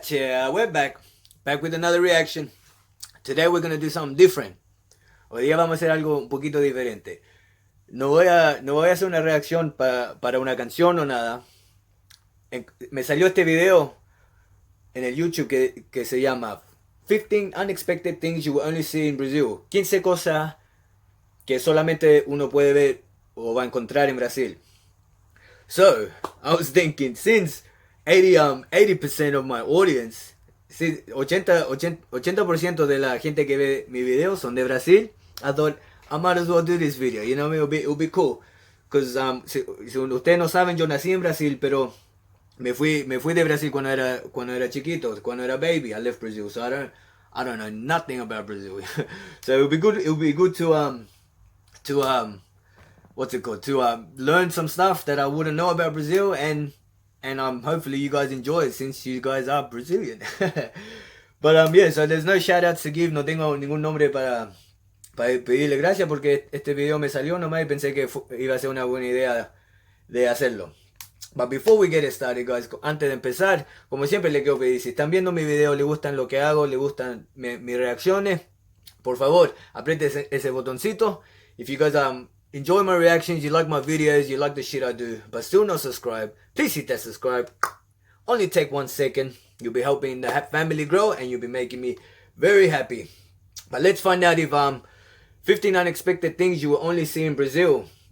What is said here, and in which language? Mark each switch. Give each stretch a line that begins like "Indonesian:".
English: Chea, we're back with another reaction. Today we're gonna do something different.
Spanish: Hoy día vamos a hacer algo un poquito diferente. No voy a hacer una reacción para una canción o nada. Me salió este video en el YouTube que se llama
English: 15 Unexpected Things You Will Only See in Brazil.
Spanish: 15 cosas que solamente uno puede ver o va a encontrar en Brasil.
English: So, I was thinking, since 80% of my audience,
Spanish: 80% de la gente que ve mi video son de Brasil,
English: I thought I might as well do this video, you know, it'll be cool.
Spanish: Because si ustedes no saben, yo nací en Brasil, pero me fui de Brasil cuando era chiquito, cuando era baby.
English: I left Brazil, so I don't know nothing about Brazil. So it'll be good to what's it called, to learn some stuff that I wouldn't know about Brazil, and hopefully you guys enjoy it since you guys are Brazilian. But yeah, so there's no shout outs to give,
Spanish: no tengo ningún nombre para pedirle gracias, porque este video me salió nomás y pensé que iba a ser una buena idea de hacerlo.
English: But before we get started, guys,
Spanish: antes de empezar, como siempre les quiero pedir, si están viendo mi video, les gustan lo que hago, les gustan mis reacciones, por favor, apriete ese botoncito.
English: If you guys enjoy my reactions, you like my videos, you like the shit I do, but still not subscribe, please hit that subscribe. Only take 1 second. You'll be helping the family grow, and you'll be making me very happy. But let's find out if 15 unexpected things you will only see in Brazil.